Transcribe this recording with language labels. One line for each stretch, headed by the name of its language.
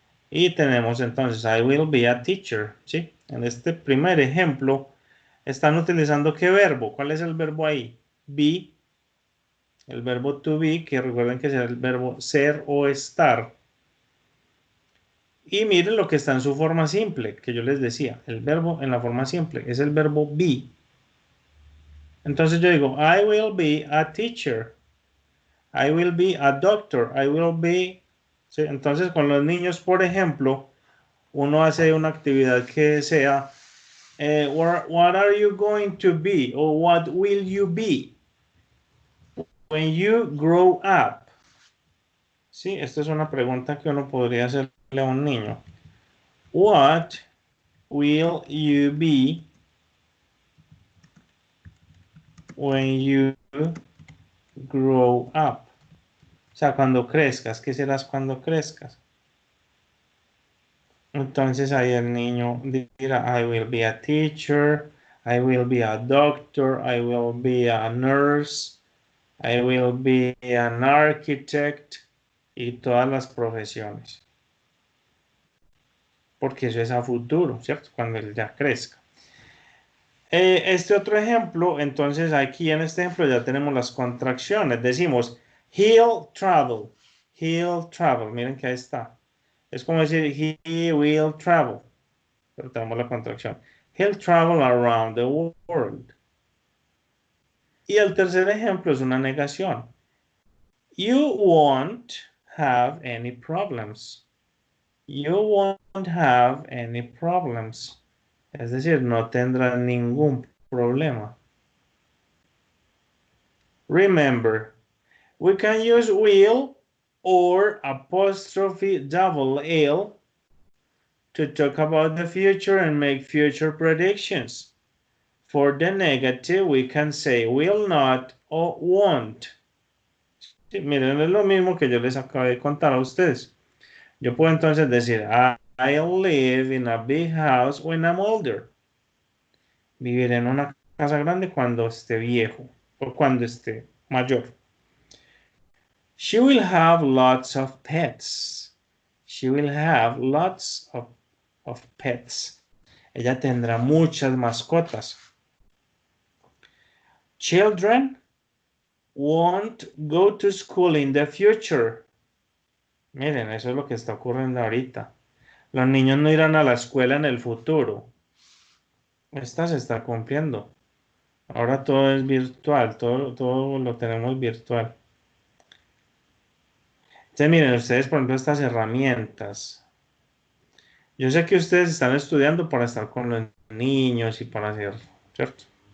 Spanish: Y tenemos entonces
English: I will be a teacher,
Spanish: ¿sí? En este primer ejemplo, están utilizando ¿qué verbo? ¿Cuál es el verbo ahí? Be, el verbo to be, que recuerden que es el verbo ser o estar. Y miren lo que está en su forma simple, que yo les decía, el verbo en la forma simple es el verbo be. Entonces yo digo,
English: I will be a teacher. I will be a doctor. I will be... ¿sí?
Spanish: Entonces con los niños, por ejemplo, uno hace una actividad que sea,
English: what are you going to be? O what will you be when you grow up?
Spanish: Sí, esta es una pregunta que uno podría hacerle a un niño.
English: What will you be when you grow up?
Spanish: O sea, cuando crezcas, ¿qué serás cuando crezcas? Entonces ahí el niño dirá,
English: I will be a teacher, I will be a doctor, I will be a nurse, I will be an architect
Spanish: y todas las profesiones. Porque eso es a futuro, ¿cierto? Cuando él ya crezca. Este otro ejemplo, entonces aquí en este ejemplo ya tenemos las contracciones. Decimos,
English: he'll travel. He'll travel.
Spanish: Miren que ahí está. Es como decir,
English: he will travel.
Spanish: Pero tenemos la contracción.
English: He'll travel around the world.
Spanish: Y el tercer ejemplo es una negación.
English: You won't have any problems. You won't have any problems.
Spanish: Es decir, no tendrás ningún problema.
English: Remember, we can use will or apostrophe double L to talk about the future and make future predictions. For the negative, we can say will not or won't.
Spanish: Sí, miren, es lo mismo que yo les acabo de contar a ustedes. Yo puedo entonces decir,
English: I'll live in a big house when I'm older.
Spanish: Viviré en una casa grande cuando esté viejo o cuando esté mayor.
English: She will have lots of pets. She will have lots of pets.
Spanish: Ella tendrá muchas mascotas.
English: Children won't go to school in the future.
Spanish: Miren, eso es lo que está ocurriendo ahorita. Los niños no irán a la escuela en el futuro. Esta se está cumpliendo. Ahora todo es virtual, todo lo tenemos virtual. Entonces, miren, ustedes, por ejemplo, estas herramientas. Yo sé que ustedes están estudiando para estar con los niños y para hacer, ¿cierto?